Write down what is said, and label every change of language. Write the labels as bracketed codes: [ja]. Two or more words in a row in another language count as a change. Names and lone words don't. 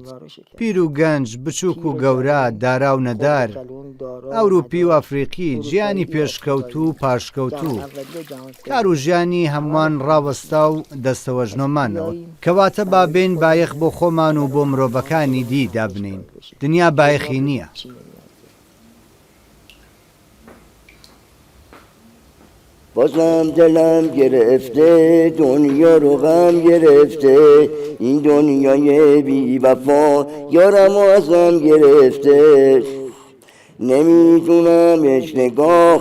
[ckb] پیر و گەنج، بچووک و گەورە، دارا و نەدار، ئەوروپی و ئەفریقی، گیانی پێشکەوتو و پاشکەوتو، کار و ژیانی هەمووان ڕاوەستا و دەستەوەژنۆمانەوە. کەواتە بابێن بایەخ بۆ خۆمان و بۆ مرۆڤەکانی دی دابنین. دنیا بایەخی نییە. [fa] بازم دلم گرفته دنیا رو غم گرفته این دنیای بی وفا یارم ازم گرفته نمیدونم نگاه